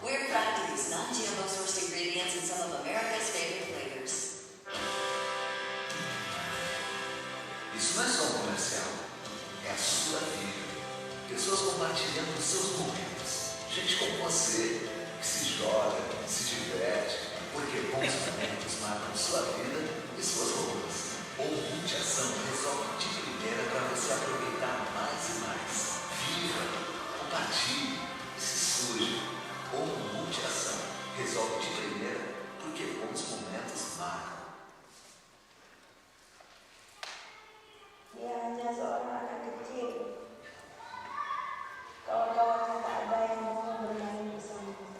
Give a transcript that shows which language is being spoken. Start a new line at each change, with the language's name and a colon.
English: We're proud to use non-GMO sourced ingredients in some of America's favorite flavors.
Portuguese: Isso não é só um comercial, é a sua vida. Pessoas compartilhando os seus momentos. Gente como você, que se joga, se diverte, porque bons momentos marcam sua vida e suas roupas. Ou multi-ação resolve de primeira para você aproveitar mais e mais. Viva, compartilhe e se suje. Ou multi-ação resolve de primeira porque bons momentos marcam.
Indonesian: Dia hanya seorang anak kecil. Kawan-kawannya tak ada yang mau bermain bersama.